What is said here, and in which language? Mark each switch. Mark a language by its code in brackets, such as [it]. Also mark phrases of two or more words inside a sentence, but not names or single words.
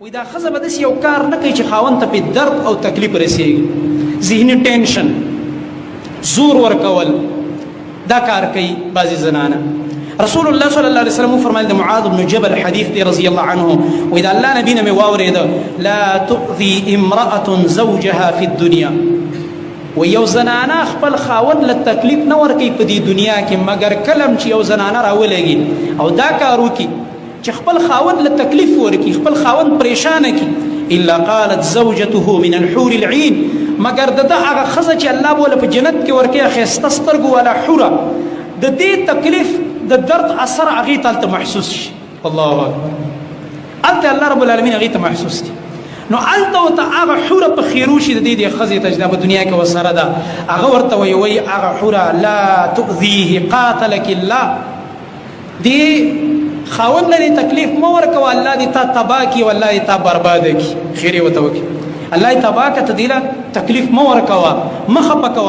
[ps] وایي دا ښځه به داسې یو کار نه کوي چې خاوند ته پرې درد او تکلیف رسېږي. ذهني ټینشن، زور ورکول، دا کار کوي بعضې زنانه. رسول الله [ar] صلی الله علیه وسلم [ps] فرمایل د معاذ بن جبل حدیث دی [ar] رضی الله عنه، [ps] وایي د الله نبی نه مې واورېده [ar] لا تؤذي امرأة زوجها في الدنيا. [ps] و یو زنانه خپل خاوند له تکلیف نه ورکوي په دې دنیا کې، مګر کلم چې یو زنانه راولېږي او دا کار وکړي چې خپل خاوند له تکلیف ورکړي، خپل خاوند پریشانه کړي، [ar] الا قالت زوجته من الحور العين، [ps] مګر د ده هغه ښځه چې الله به له په جنت کې ورکوي ښایسته سترګو والا حوره، د دې تکلیف د درد اثر هغې ته هلته محسوس شي. [ar] الله اکبر. [ps] هلته الله [ar] رب العالمین [ps] هغې ته محسوس دي. نو هلته ورته هغه حوره په خیرو شي د دې ښځې ته چې دا په دنیا کې ورسره ده، هغه ورته وایي هغه حوره [ar] لا تؤذیه قاتلک الله، [ps] دې خاوند لري تکلیف مه ورکوه، الله دې تا تباه کړي او الله دې تا برباده کړي، خیر یې ورته وکړي، الله دې تباه کړه، ته دې له تکلیف مه ورکوه، مه خفه کوه.